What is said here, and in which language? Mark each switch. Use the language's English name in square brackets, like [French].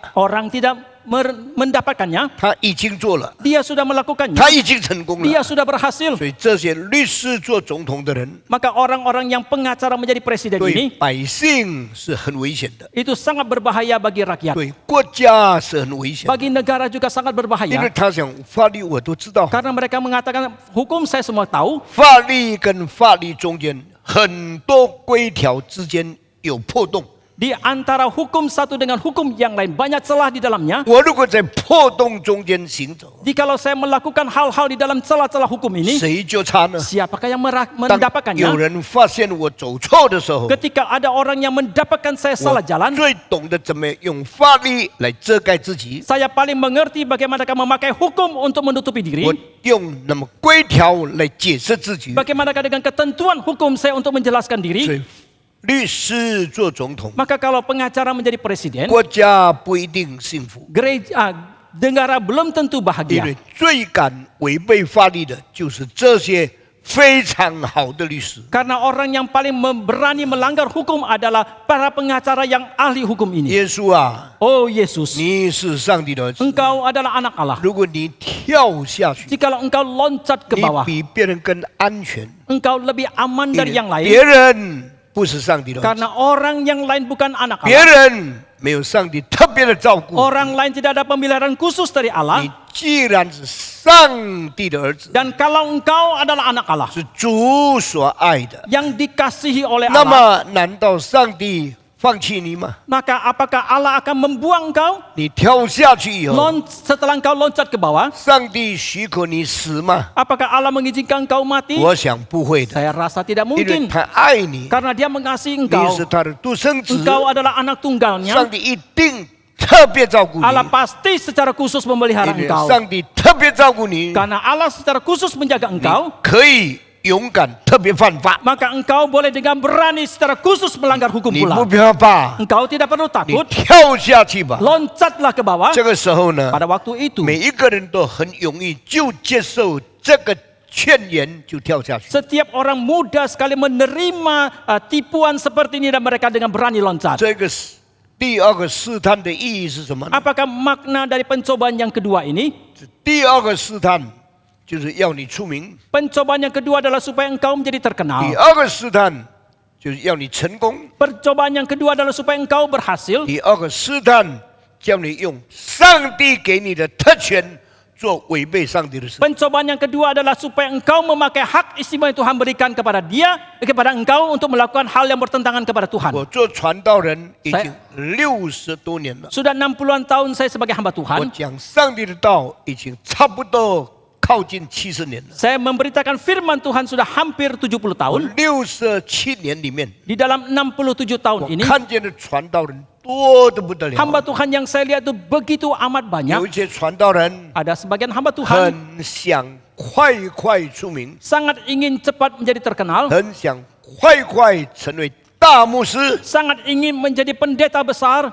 [Indonesian] Orang tidak mendapatkannya, [Chinese] 他已经做了， [Indonesian] dia sudah melakukannya, [Chinese] 他已经成功了。 [Indonesian] dia sudah berhasil. [Chinese] 所以这些律师做总统的人， [Indonesian] Maka orang-orang yang pengacara menjadi presiden [Chinese] 对 [Indonesian] ini [Chinese] 百姓是很危险的， [Indonesian] itu sangat berbahaya bagi rakyat. [Chinese] 对国家是很危险的， [Indonesian] Bagi negara juga sangat [Chinese] 因为 [Indonesian] berbahaya. [Chinese] 他想法律我都知道， [Indonesian] Karena mereka mengatakan hukum saya semua tahu, [Chinese] 法律跟法律中间很多规条之间有破洞。 [Indonesian] di antara hukum satu dengan hukum yang lain banyak celah di dalamnya. [Chinese] 我如果在破洞中间行走， [Indonesian] Jikalau saya melakukan hal-hal di dalam celah-celah hukum ini, [Chinese] 谁就差呢？ [Indonesian] siapakah yang [Chinese] 当有 [Indonesian] mendapatkannya? [Chinese] 人发现我走错的时候， [Indonesian] Ketika ada orang yang mendapatkan saya [Chinese] 我 [Indonesian] salah jalan, [Chinese] 最懂得怎么用法律来遮盖自己。 [Indonesian] saya paling mengerti bagaimana memakai hukum untuk menutupi [Chinese] 我 [Indonesian] diri. [Chinese] 用那么规条来解释自己。 [Indonesian] Bagaimana dengan ketentuan hukum saya untuk menjelaskan [Chinese] 所 [Indonesian] diri. [Chinese] 以律师做总统， [Indonesian] Maka kalau pengacara menjadi presiden, [Chinese] 国家不一定幸福， [Indonesian] negara belum tentu [Chinese] 因 [Indonesian] bahagia. [Chinese] 为最敢违背法律的就是这些非常好的律师。 [Indonesian] Karena orang yang paling berani melanggar hukum adalah para pengacara yang ahli hukum ini. [Chinese] 耶稣啊， [Indonesian] Oh Yesus, [Chinese] 你是上帝的儿子， [Indonesian] engkau adalah anak Allah. [Chinese] 如果你跳下去， [Indonesian] Jikalau engkau loncat ke [Chinese] 你 [Indonesian] bawah, [Chinese] 比别人更安全， [Indonesian] engkau lebih aman [Chinese] 因 [Indonesian] dari yang [Chinese] 为 [Indonesian] lain. [Chinese] 别人不是上帝的儿子， [Indonesian] Karena orang yang lain bukan anak [Chinese] 别 [Indonesian] Allah. [Chinese] 人没有上帝特别的照顾。 [Indonesian] Orang lain tidak ada pemeliharaan khusus dari [Chinese] 你 [Indonesian] Allah. [Chinese] 既然是上帝的儿子， [Indonesian] Dan kalau engkau adalah anak Allah [Chinese] 是主所爱的， [Indonesian] yang dikasihi oleh [Chinese] 那 [Indonesian] Allah, [Chinese] 么难道上帝放弃你吗？ [Indonesian] maka apakah Allah akan membuang engkau? [Chinese] 你跳下去以后， [Indonesian] Setelah engkau loncat ke bawah, [Chinese] 上帝许可你死吗？ [Indonesian] apakah Allah mengizinkan engkau mati? [Chinese] 我想不会的， [Indonesian] Saya rasa tidak [Chinese] 因为 [Indonesian] mungkin. [Chinese] 他爱你， [Indonesian] Karena dia mengasihi [Chinese] 你 [Indonesian] engkau. [Chinese] 是他的独生子， [Indonesian] Engkau adalah anak tunggalnya. [Chinese] 上帝一定特别照顾你， [Indonesian] Allah pasti secara khusus memelihara [Chinese] 因为 [Indonesian] engkau. [Chinese] 上帝特别照顾你， [Indonesian] Karena Allah secara khusus menjaga [Chinese] 你 [Indonesian] engkau, [Chinese] 可以勇敢特别犯法， [Indonesian] maka engkau boleh dengan berani secara khusus melanggar hukum [Chinese] 你不 [Indonesian] pula. [Chinese] 怕怕， [Indonesian] Engkau tidak perlu [Chinese] 你 [Indonesian] takut, [Chinese] 跳下去吧。 [Indonesian] loncatlah ke bawah. [Chinese] 这个时候呢， [Indonesian] Pada waktu itu, [Chinese] 每一个人都很容易就接受这个劝言就跳下去。 [Indonesian] Setiap orang mudah sekali menerima tipuan seperti ini dan mereka dengan berani loncat. [Chinese] 这个是第二个试探的意义是什么呢？ [Indonesian] Apakah makna dari pencobaan yang kedua ini? [Chinese] 第二个试探就是要你出名， [Indonesian] Pencobaan yang kedua adalah supaya engkau menjadi [Chinese] 第 [Indonesian] terkenal. [Chinese] 二个试探就是要你成功， [Indonesian] Percobaan yang kedua adalah supaya engkau berhasil. [Chinese] 第二个试探叫你用上帝给你的特权做违背上帝的事。 [Indonesian] Pencobaan yang kedua adalah supaya engkau memakai hak istimewa yang Tuhan berikan kepada kepada engkau untuk melakukan hal yang bertentangan kepada Tuhan. [Chinese] 我做传道人已经60多年了， [Indonesian] Sudah 60-an tahun saya sebagai hamba [Chinese] 我 [Indonesian] Tuhan. [Chinese] 讲上帝的道已经差不多靠近70年了。 [Indonesian] Saya memberitakan firman Tuhan sudah hampir 70 tahun. [Chinese] 67年里面， [Indonesian] Di dalam 67 tahun [Chinese] 我 [Indonesian] ini, [Chinese] 看见的传道人多得不得了。 [Indonesian] hamba Tuhan yang saya lihat itu begitu amat [Chinese] 有一些传道人 [Indonesian] Ada sebagian hamba Tuhan [Chinese] 很想快出名， [Indonesian] sangat ingin cepat menjadi terkenal, [Chinese] 很想快成为大牧师， [Indonesian] sangat ingin menjadi pendeta besar.